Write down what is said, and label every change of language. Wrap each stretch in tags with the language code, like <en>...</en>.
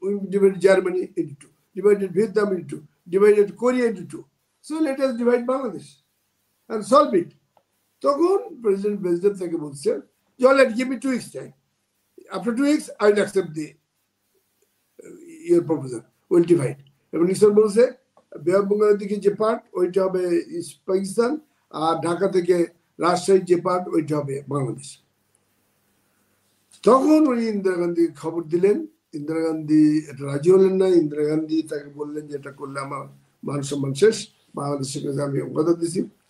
<en>We divided Germany into two, divided Vietnam into two, divided Korea into two. So let us divide Bangladesh and solve it.</en> <bn>তখন president বেজদেব তাকে বলছে,</bn> <en>let give me 2 weeks time. After 2 weeks, I will accept your proposal. We'll divide.</en> <bn>এবং Nixon বলছে বে of বেঙ্গলের দিকে যে part ওইটা হবে পাকিস্তান, আর ঢাকা থেকে রাজশাহীর যে পার্ট ওইটা হবে বাংলাদেশ। তখন উনি ইন্দিরা গান্ধী খবর দিলেন। ইন্দিরা গান্ধী এটা রাজি হলেন না। ইন্দিরা গান্ধী তাকে বললেন যে এটা করলে আমার মান সম্মান শেষ, বাংলাদেশের কাছে আমি কথা দিছি।</bn>